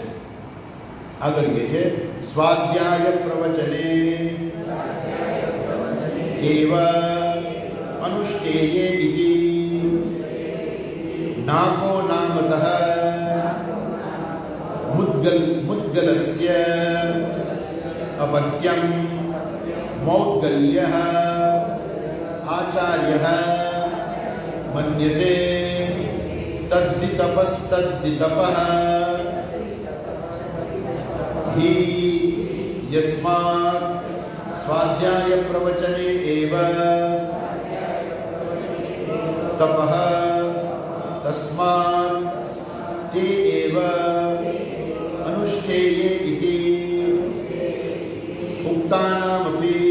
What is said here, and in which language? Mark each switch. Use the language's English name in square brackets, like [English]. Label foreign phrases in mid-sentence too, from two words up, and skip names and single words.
[Gujarati] આગળ કહે છે [Sanskrit] स्वाध्याय प्रवचने एव अनुष्ठेये इति नाको नामतः मुद्गलस्य अपत्यम मौद्गल्यः आचार्यः मन्यते तद्धि तपः हि यस्मात् स्वाध्याय प्रवचने एव तपः तस्मात् ते एव अनुष्ठेये इति उक्तानामपि